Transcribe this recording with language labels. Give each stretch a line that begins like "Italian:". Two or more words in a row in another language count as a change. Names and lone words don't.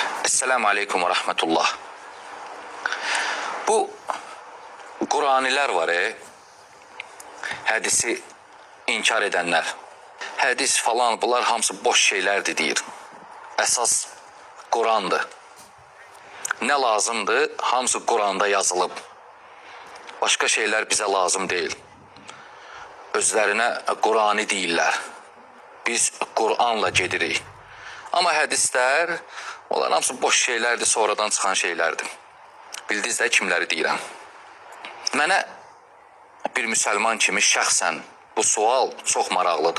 Arabic: السلام عليكم ورحمة الله.
Azerbaijani: Bu Kur'aniler var hədisi inkar edenler. Hədis falan bunlar hamısı boş şeylerdi deyir. Əsas Kur'an'dır. Ne lazımdı? Hamısı Kur'an'da yazılıb.
Turkish: Başka şeyler bize lazım değil.
Azerbaijani: Özlerine Kur'ani deyirlər. Biz Kur'an'la gedirik. Ama hədislər, onlar hamısı boş şeylerdi, sonradan çıxan şeylerdi. Bildiniz də kimləri deyirəm. Mənə bir müsəlman kimi şəxsən bu sual çox maraqlıdır.